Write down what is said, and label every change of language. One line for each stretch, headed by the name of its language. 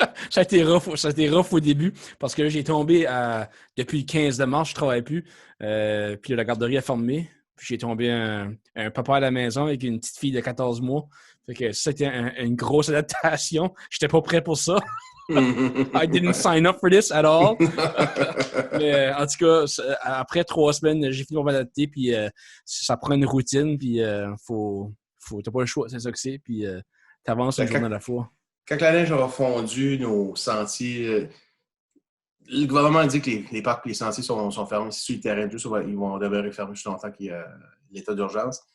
French: Ça a été rough au début parce que là, j'ai tombé depuis le 15 de mars, je ne travaille plus. Puis la garderie a fermé. Puis j'ai tombé un papa à la maison avec une petite fille de 14 mois. Fait que c'était une grosse adaptation. Je n'étais pas prêt pour ça.
English: I didn't sign up for this at all.
French: Mais en tout cas, après 3 semaines, j'ai fini de m'adapter. Puis ça prend une routine. Puis t'as pas le choix, c'est ça que c'est. Puis t'avances une journée à la fois. Quand la neige aura fondu, nos sentiers... le gouvernement dit que les parcs et les sentiers sont fermés. Si sur le terrain de jeu, ils vont demeurer fermés jusqu'à longtemps qu'il y a l'état d'urgence.